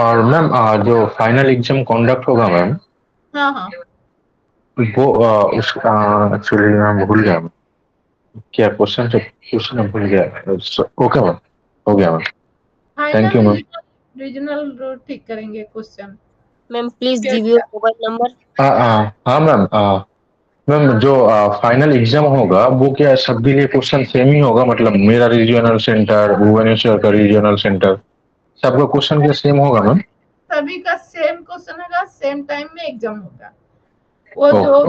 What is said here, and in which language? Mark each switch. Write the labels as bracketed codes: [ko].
[hi] और मैम जो final exam conduct होगा मैम, हाँ, हाँ। वो उसका एक्चुअली मैं भूल गया। क्या क्वेश्चन से पूछना भूल गया। ओके मैम, हो गया ma'am. Thank [en] Final you ma'am. [hi] Regional ठीक करेंगे question. [en] Ma'am, please give your mobile number. [hi] हाँ मैम। मैम जो फाइनल एग्जाम होगा वो क्या सबके लिए क्वेश्चन सेम ही होगा? मतलब मेरा रीजनल सेंटर, भुवनेश्वर का रीजनल सेंटर, सबका क्वेश्चन क्या सेम होगा मैम? सभी का सेम क्वेश्चन होगा, सेम टाइम में एग्जाम होगा। वो जो